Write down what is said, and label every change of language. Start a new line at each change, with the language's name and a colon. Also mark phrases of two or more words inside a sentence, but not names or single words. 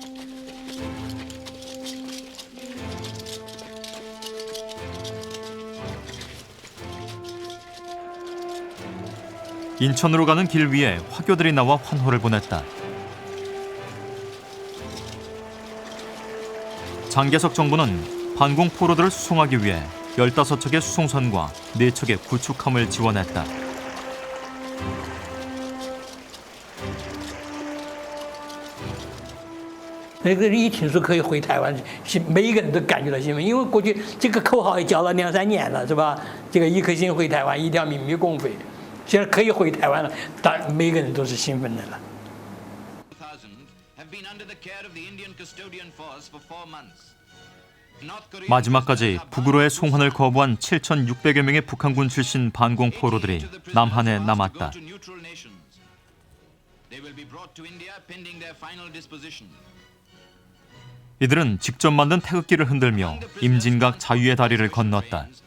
Korean: 인천으로 가는 길 위에 화교들이 나와 환호를 보냈다. 장개석 정부는 반공 포로들을 수송하기 위해 15척의 수송선과 4척의 구축함을 지원했다.
Chinese: 一听说可以回台湾，每一个人都感觉到兴奋，因为过去这个口号也叫了2、3年了，是吧？这个一颗心回台湾，一条秘密共飞。现在可以回台湾了，当然每个人都是兴奋的了。
English: have been under the care of the Indian custodian force for 4 months.
Korean: 마지막까지 북으로의 송환을 거부한 7,600여 명의 북한군 출신 반공 포로들이 남한에 남았다. 이들은 직접 만든 태극기를 흔들며 임진각 자유의 다리를 건넜다.